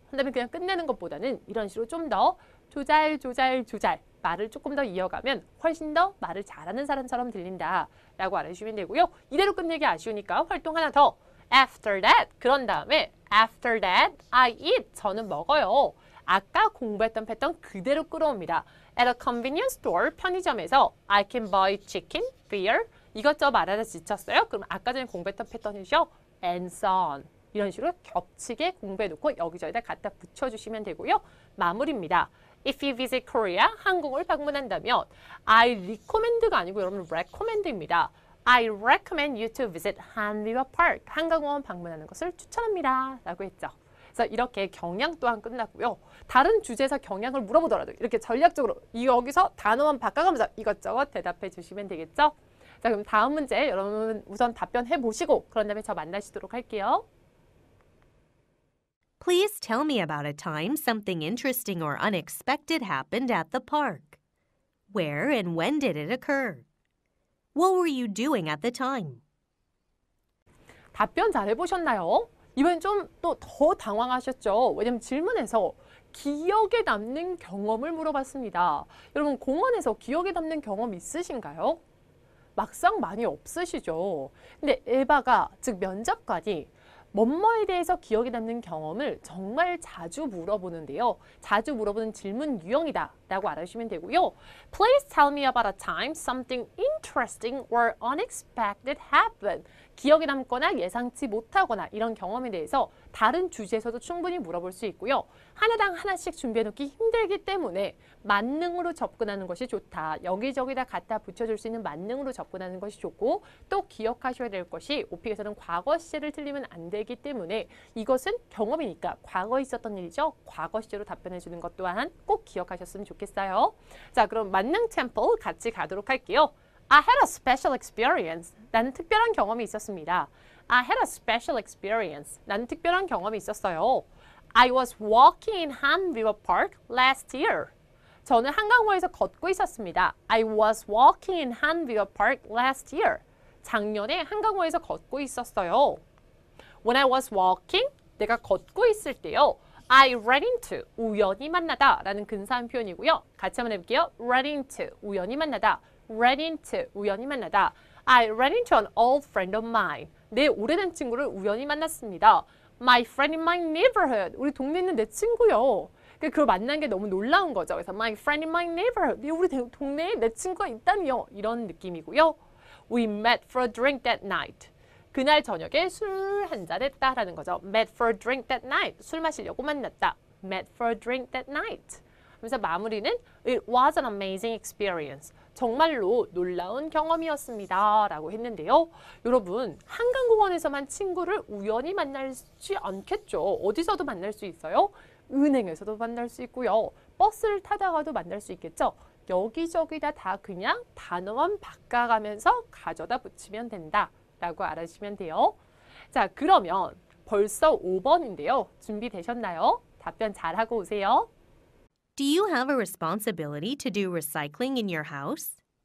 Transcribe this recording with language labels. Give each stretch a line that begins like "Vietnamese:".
Korean: 한다면 그냥 끝내는 것보다는 이런 식으로 좀 더 조잘. 말을 조금 더 이어가면 훨씬 더 말을 잘하는 사람처럼 들린다라고 알아주시면 되고요. 이대로 끝내기 아쉬우니까 활동 하나 더.
English: After that,
Korean: 그런 다음에
English: After that, I eat.
Korean: 저는 먹어요. 아까 공부했던 패턴 그대로 끌어옵니다.
English: At a convenience store,
Korean: 편의점에서
English: I can buy chicken, beer.
Korean: 이것저것 말하다 지쳤어요? 그럼 아까 전에 공부했던 패턴이죠?
English: And so on.
Korean: 이런 식으로 겹치게 공부해놓고 여기저기다 갖다 붙여주시면 되고요. 마무리입니다.
English: If you visit Korea,
Korean: 한국을 방문한다면
English: I recommend가 아니고 여러분 recommend입니다. I recommend you to visit Han River Park.
Korean: 한강공원 방문하는 것을 추천합니다. 라고 했죠. 그래서 이렇게 경향 또한 끝났고요. 다른 주제에서 경향을 물어보더라도 이렇게 전략적으로 여기서 단어만 바꿔가면서 이것저것 대답해 주시면 되겠죠. 자, 그럼 다음 문제 여러분 우선 답변해 보시고 그런 다음에 저 만나시도록 할게요.
English: Please tell me about a time something interesting or unexpected happened at the park. Where and when did it occur? What were you doing at the time?
Korean: 답변 잘 해보셨나요? 이번엔 좀 또 더 당황하셨죠? 왜냐면 질문에서 기억에 남는 경험을 물어봤습니다. 여러분 공원에서 기억에 남는 경험 있으신가요? 막상 많이 없으시죠? 근데 에바가 즉 면접관이 뭐뭐에 대해서 기억에 남는 경험을 정말 자주 물어보는데요. 자주 물어보는 질문 유형이다 라고 알아주시면 되고요.
English: Please tell me about a time something interesting or unexpected happened.
Korean: 기억에 남거나 예상치 못하거나 이런 경험에 대해서 다른 주제에서도 충분히 물어볼 수 있고요. 하나당 하나씩 준비해놓기 힘들기 때문에 만능으로 접근하는 것이 좋다. 여기저기다 갖다 붙여줄 수 있는 만능으로 접근하는 것이 좋고 또 기억하셔야 될 것이 오픽에서는 과거 시제를 틀리면 안 되기 때문에 이것은 경험이니까 과거에 있었던 일이죠. 과거 시제로 답변해 주는 것 또한 꼭 기억하셨으면 좋겠어요. 자, 그럼 만능 템플 같이 가도록 할게요.
English: I had a special experience.
Korean: 나는 특별한 경험이 있었습니다.
English: I had a special experience.
Korean: 나는 특별한 경험이 있었어요.
English: I was walking in Han River Park last year.
Korean: 저는 한강공원에서 걷고 있었습니다.
English: I was walking in Han River Park last year.
Korean: 작년에 한강공원에서 걷고 있었어요.
English: When I was walking,
Korean: 내가 걷고 있을 때요.
English: I ran into,
Korean: 우연히 만나다 라는 근사한 표현이고요. 같이 한번 해볼게요.
English: ran into,
Korean: 우연히 만나다. ran into, 우연히 만나다.
English: I ran into an old friend of mine.
Korean: 내 오래된 친구를 우연히 만났습니다.
English: My friend in my neighborhood.
Korean: 우리 동네에 있는 내 친구요. 그걸 만난 게 너무 놀라운 거죠. 그래서
English: my friend in my neighborhood.
Korean: 우리 동네에 내 친구가 있다니요. 이런 느낌이고요.
English: We met for a drink that night.
Korean: 그날 저녁에 술 한잔 했다라는 거죠.
English: Met for a drink that night.
Korean: 술 마시려고 만났다.
English: Met for a drink that night.
Korean: 그래서 마무리는
English: It was an amazing experience.
Korean: 정말로 놀라운 경험이었습니다. 라고 했는데요. 여러분, 한강공원에서만 친구를 우연히 만날지 않겠죠. 어디서도 만날 수 있어요. 은행에서도 만날 수 있고요. 버스를 타다가도 만날 수 있겠죠. 여기저기다 다 그냥 단어만 바꿔가면서 가져다 붙이면 된다. 라고 알아주시면 돼요. 자, 그러면 벌써 5번인데요. 준비되셨나요? 답변 잘하고 오세요.
English: Do you have a responsibility to do recycling in your house?